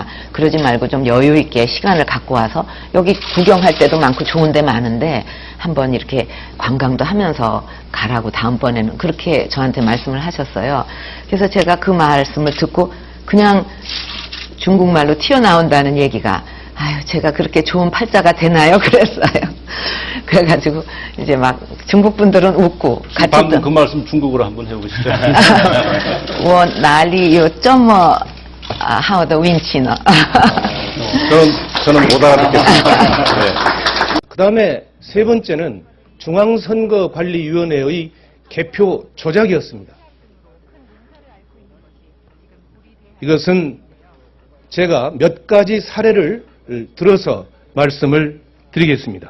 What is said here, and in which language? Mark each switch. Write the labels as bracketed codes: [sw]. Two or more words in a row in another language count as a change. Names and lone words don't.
[ko] 그러지 말고 좀 여유 있게 시간을 갖고 와서 여기 구경할 때도 많고 좋은 데 많은데 한번 이렇게 관광도 하면서 가라고 다음번에는 그렇게 저한테 말씀을 하셨어요. 그래서 제가 그 말씀을 듣고 그냥 중국말로 튀어나온다는 얘기가 아유 제가 그렇게 좋은 팔자가 되나요? 그랬어요. 그래가지고 이제 막 중국 분들은 웃고 같이 방금 그 말씀 중국어로 한번 해보시죠. [zh] 我哪里有这么好的运气呢? [ko] 저는 못 알아듣겠습니다. 네. 그 다음에 세 번째는 중앙선거관리위원회의 개표 조작이었습니다. 이것은 제가 몇 가지 사례를 들어서 말씀을 드리겠습니다.